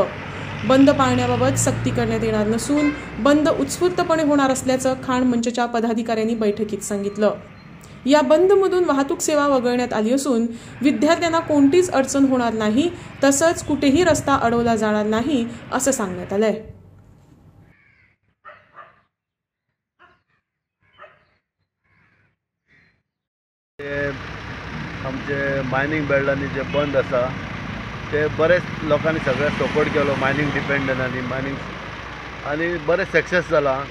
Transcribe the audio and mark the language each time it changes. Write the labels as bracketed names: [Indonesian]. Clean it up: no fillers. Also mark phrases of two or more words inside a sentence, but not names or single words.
[Marathi] बंद पाळण्याबाबत सक्ती करण्यात येणार नसून बंद उत्स्फूर्तपणे होणार असल्याचं खाण मंचच्या पदाधिकाऱ्यांनी बैठकीत सांगितलं। या बंदमधून वाहतूक सेवा वगळण्यात आली असून विद्यार्थ्यांना कोणतीच अडचण होणार नाही, तसंच कुठेही रस्ता अडवला जाणार नाही असं सांगण्यात आलंय। [Konkani] आमचे मायनिंग बेल्टांनी जे बंद आसा ते बरेच लोकांनी सगळ्या सपोर्ट केलो, मायनिंग डिपेंडंटांनी मायनिंग आनी बरें सक्सेस जाला